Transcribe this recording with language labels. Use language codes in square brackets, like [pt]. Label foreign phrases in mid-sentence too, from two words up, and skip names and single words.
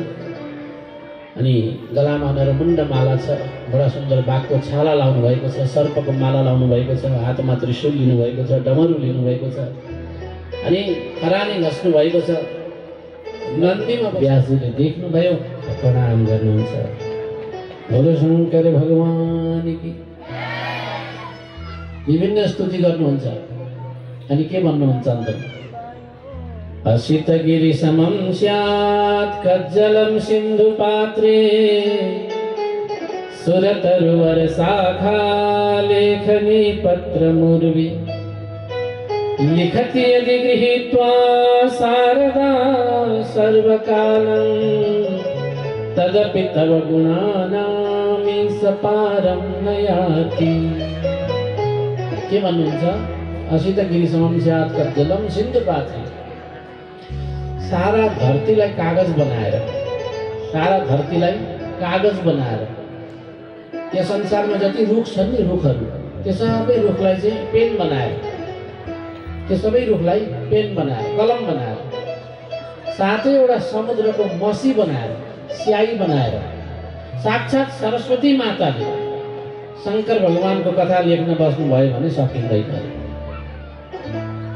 [ne] अनि गलामा उनीहरू मुण्ड माला छ, बडा सुन्दर बाघको छाला लाउनु भएको छ, सर्पको माला लाउनु भएको छ, हातमा त्रिशूल लिनुभएको छ, डमरू लिनुभएको छ, अनि खरानी घस्नु भएको छ। नन्दीमा व्यासजीले देख्नुभयो, प्रणाम गर्नुहुन्छ। [hi] भोले शङ्कर भगवान की। [ne] विभिन्न स्तुति गर्नुहुन्छ। अनि के भन्नुहुन्छ अन्त? [sa] असितगिरि समं स्यात् कज्जलं सिन्धु पात्रे, सुरतरुवर शाखा लेखनी पत्रमुर्वि, लिखति यदि गृहीत्वा शारदा सर्वकालं, तदपि तव गुणानां सपारं नयाति। [ne] के भन्नुहुन्छ? [sa] असितगिरि समं स्यात् कज्जलं सिन्धु पात्रे। [ne] सारा धरतीलाई कागज बनाएर, सारा धरतीलाई कागज बनाएर, यो संसारमा जति रुख छन् नि रुखहरू, त्यो सबै रुखलाई चाहिँ पेन बनाएर, त्यो सबै रुखलाई पेन बनाएर, कलम बनाएर, साथै एउटा समुद्रको मसी बनाएर, स्याही बनाएर, साक्षात् सरस्वती माताले शङ्कर भगवानको कथा लेख्न बस्नुभयो भने सकिँदैन।